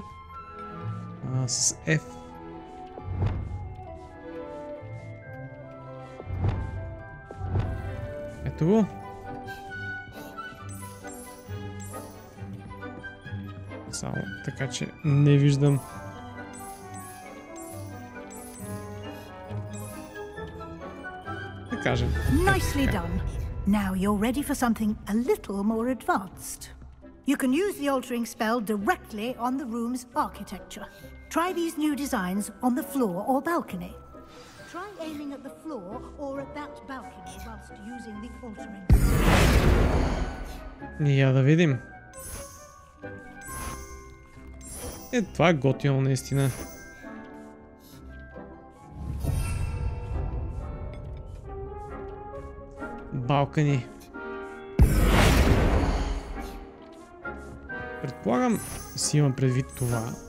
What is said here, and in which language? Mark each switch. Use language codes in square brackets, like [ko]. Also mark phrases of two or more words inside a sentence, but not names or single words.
[bg] С F. Ето го. Само така, че не виждам да кажем. [en] Nicely done. Now you're ready for something a little more advanced. You can use the altering spell directly on the room's architecture. Try these new designs on the floor or balcony. Try aiming at the floor or at that balcony whilst using the altering spell. [bg] Я да видим. Това е готино наистина. Балкани. Предполагам си имам предвид това.